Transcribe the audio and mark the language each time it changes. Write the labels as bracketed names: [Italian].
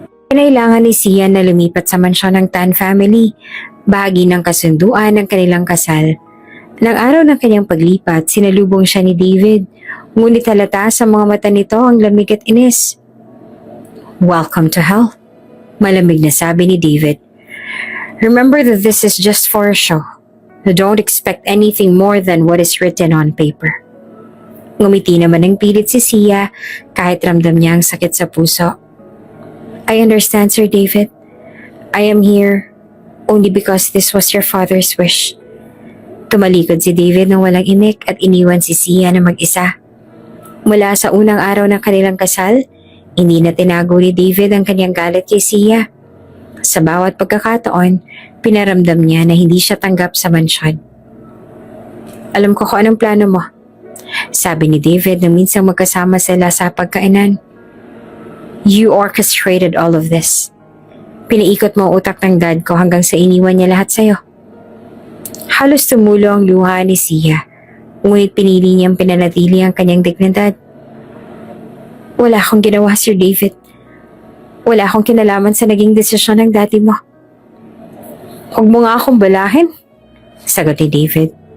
[Filipino] Kinailangan ni Sia na lumipat sa mansyon ng Tan family, bahagi ng kasunduan ng kanilang kasal. Nang araw ng kanyang paglipat, sinalubong siya ni David, ngunit halata sa mga mata nito ang lamig at inis. [English] Welcome to hell, [Filipino] malamig na sabi ni David. [English] Remember that this is just for a show. Don't expect anything more than what is written on paper. [Filipino] Ngumiti naman ng pilit si Sia kahit ramdam niya ang sakit sa puso. [English] I understand, Sir David. I am here only because this was your father's wish. [Filipino] Tumalikod si David nang walang imik at iniwan si Sia na mag-isa. Mula sa unang araw ng kanilang kasal, hindi na tinago ni David ang kanyang galit kay Sia. Sa bawat pagkakataon, pinaramdam niya na hindi siya tanggap sa mansyon. Alam ko kung anong plano mo, sabi ni David na minsang magkasama sila sa pagkainan. [English] You orchestrated all of this. [Filipino] Pinaikot mo ang utak ng dad ko hanggang sa iniwan niya lahat sa'yo. Halos tumulo ang luha ni Sia, ngunit pinili niyang pinanatili ang kanyang dignidad. Wala akong ginawa, Sir David. Wala akong kinalaman sa naging desisyon ng daddy mo. Huwag mo nga akong balahin. Sagot ni David.